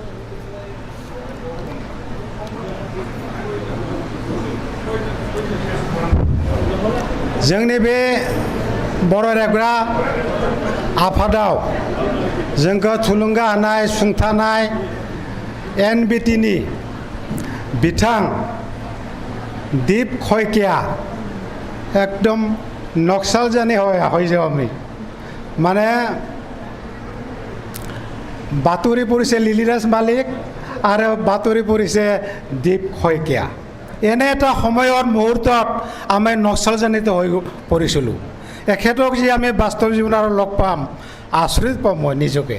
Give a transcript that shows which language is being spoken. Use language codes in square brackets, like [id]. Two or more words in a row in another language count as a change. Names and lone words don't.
[brx] जोंनि बे बर' रायग्रा आफादाव जोंखौ थुलुंगा होनाय सुंथानाय NBTनि बिथां दीप खयकिया एकदम नक्सल जाने [as] হয় যে আমি মানে বাতৰি পৰিছে লিলিৰাজ মালিক আৰু বাতৰি পৰিছে দীপ শইকীয়া। এনে এটা সময়ৰ মুহূৰ্তত আমি নক্সালজনিত হৈ পৰিছিলোঁ। এখেতক যে আমি বাস্তৱ জীৱনত লগ পাম আচৰিত পাম মই নিজকে।